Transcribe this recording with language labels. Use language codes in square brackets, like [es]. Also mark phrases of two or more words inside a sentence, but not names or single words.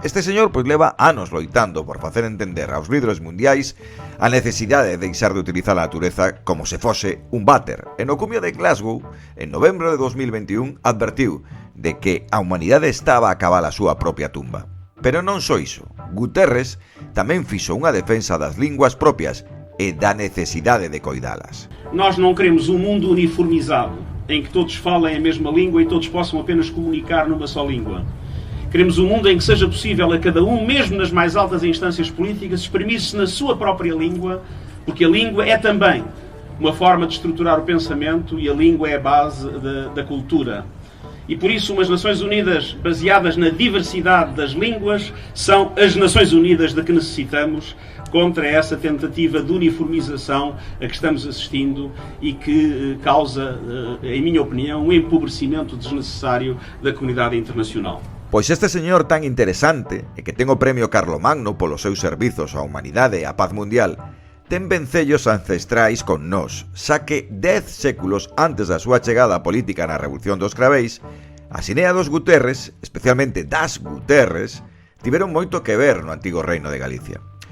[gl] Este señor pois leva anos loitando por facer entender aos líderes mundiais a necesidade de deixar de utilizar a natureza como se fose un váter. En o cumio de Glasgow, en novembro de 2021, advertiu de que a humanidade estaba a acabar a súa propia tumba. Pero non só iso, Guterres tamén fixo unha defensa das linguas propias e da necesidade de coidalas. [pt] Nós não queremos um mundo uniformizado, em que todos falem a mesma língua e todos possam apenas comunicar numa só língua. Queremos um mundo em que seja possível a cada um, mesmo nas mais altas instâncias políticas, exprimir-se na sua própria língua, porque a língua é também uma forma de estruturar o pensamento e a língua é a base da cultura. E por isso umas Nações Unidas baseadas na diversidade das línguas são as Nações Unidas de que necessitamos contra essa tentativa de uniformização a que estamos assistindo e que causa, em minha opinião, um empobrecimento desnecessário da comunidade internacional. [gl] Pois este señor tan interesante e que ten o premio Carlomagno polos seus servizos á humanidade e á paz mundial ten vencellos ancestrais con nós, xa que 10 séculos antes da súa chegada política na Revolución dos Craveis, a xinea dos Guterres, especialmente das Guterres, tiveron moito que ver no antigo reino de Galicia.